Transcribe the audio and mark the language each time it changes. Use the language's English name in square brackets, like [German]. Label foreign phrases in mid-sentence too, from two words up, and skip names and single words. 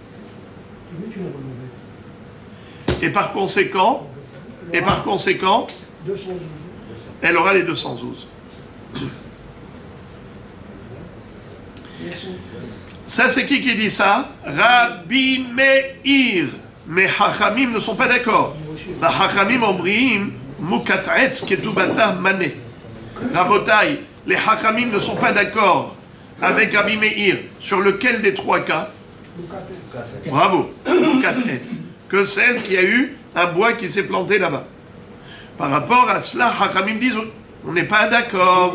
[French] Et par conséquent, elle aura les 200 zouz. Ça, c'est qui dit ça? Rabbi Meir. Mais Hachamim ne sont pas d'accord. [Hebrew] חכמים אומרים מוכת עץ כתובתה מנה. [French] Rabotai, les Hachamim ne sont pas d'accord avec Rabbi Meir. Sur lequel des trois cas? Bravo. Mukat'etz. Que celle qui a eu un bois qui s'est planté là-bas. Par rapport à cela, Hachamim disent, on n'est pas d'accord.